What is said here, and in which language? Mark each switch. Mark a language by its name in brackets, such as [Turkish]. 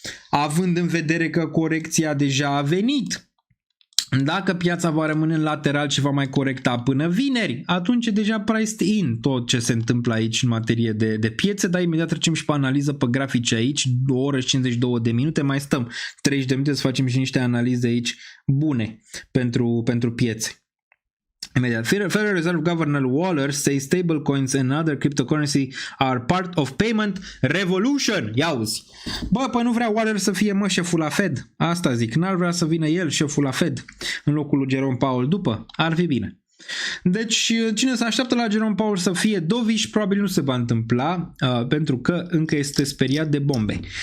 [Romanian] Având în vedere că corecția deja a venit. Dacă piața va rămâne în lateral și va mai corecta până vineri, atunci e deja priced in tot ce se întâmplă aici în materie de piețe, dar imediat trecem și pe analiză pe grafice aici, 2 ore și 52 de minute, mai stăm 30 de minute să facem și niște analize aici bune pentru piețe. Imediat. [English] Federal Reserve Governor Waller says stablecoins and other cryptocurrency are part of payment revolution. [Romanian] Iauzi. Bă, păi nu vrea Waller să fie șeful la Fed. Asta zic. N-ar vrea să vină el șeful la Fed în locul lui Jerome Powell după. Ar fi bine. Deci cine se așteaptă la Jerome Powell să fie dovish probabil nu se va întâmpla pentru că încă este speriat de bombe.